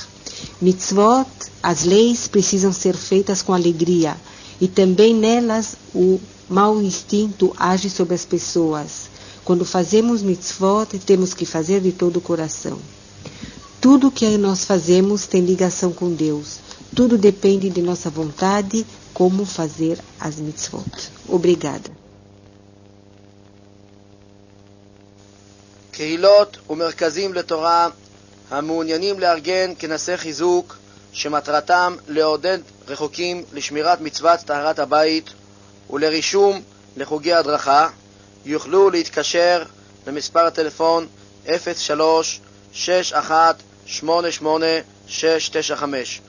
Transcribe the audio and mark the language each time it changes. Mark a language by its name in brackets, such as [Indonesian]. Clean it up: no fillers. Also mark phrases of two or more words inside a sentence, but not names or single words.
[Portuguese] Mitzvot, as leis, precisam ser feitas com alegria, e também nelas o mau instinto age sobre as pessoas. Quando fazemos mitzvot, temos que fazer de todo o coração. Tudo que nós fazemos tem ligação com Deus. Tudo depende de nossa vontade, como fazer as mitzvot. Obrigada. [Hebrew] קהילות ומרכזים לתורה המעוניינים לארגן כנסי חיזוק שמטרתם לעודד רחוקים לשמירת מצוות טהרת הבית ולרישום לחוגי הדרכה יוכלו להתקשר למספר הטלפון 03-6188-695